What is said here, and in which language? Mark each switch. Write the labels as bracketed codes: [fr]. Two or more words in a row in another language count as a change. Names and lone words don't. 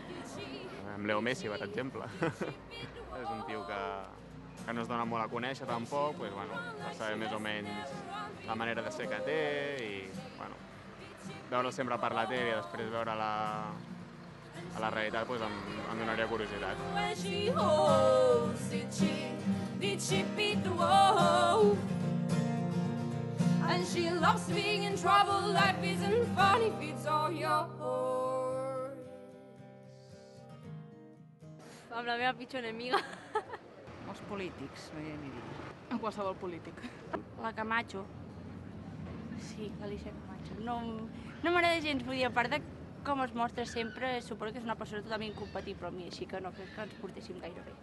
[ca] Amb Leo Messi, per exemple. És un tio que no es dona molt a conèixer tampoc, [es] pues, bueno, [ca] per saber més o menys la manera de ser que té i bueno, veure'l sempre per la tele i després veure a la realitat pues, em donaria curiositat. [en] And she loves being in trouble, life isn't fun if it's all yours. [ca] Amb la meva pitjor enemiga. Els polítics, no hi aniria. Amb qualsevol polític. La Camacho. Sí, l'Alicia Camacho. No m'agrada gens, vull dir, a part de com es mostra sempre, suposo que és una persona totalment incompatible amb mi, així que no crec que ens portéssim gaire bé.